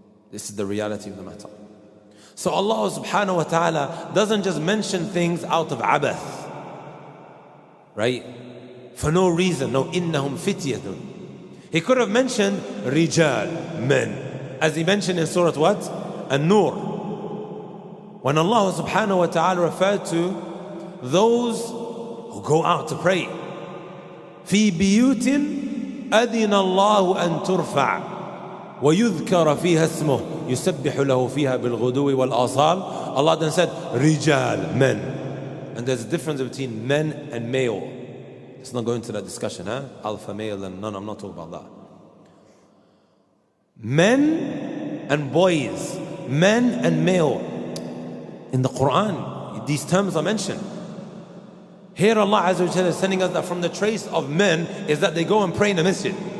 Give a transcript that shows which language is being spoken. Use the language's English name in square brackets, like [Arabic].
[English] This is the reality of the matter. So Allah subhanahu wa ta'ala doesn't just mention things out of abath, right? For no reason. No, [Arabic] innahum fityatun. [English] He could have mentioned rijal, men, as he mentioned in Surat what? An-Nur. When Allah subhanahu wa ta'ala referred to those who go out to pray. [Arabic] في بيوت أذن الله أن ترفع ويذكر فيها اسمه يسبح له فيها بالغدو والآصال. [English] Allah then said rijal, men. And there's a difference between men and male. Let's not go into that discussion, huh? Alpha male and no, I'm not talking about that. Men and boys, men and male. In the Quran, these terms are mentioned. Here Allah Azza wa Jalla is telling us that from the trace of men is that they go and pray in the masjid.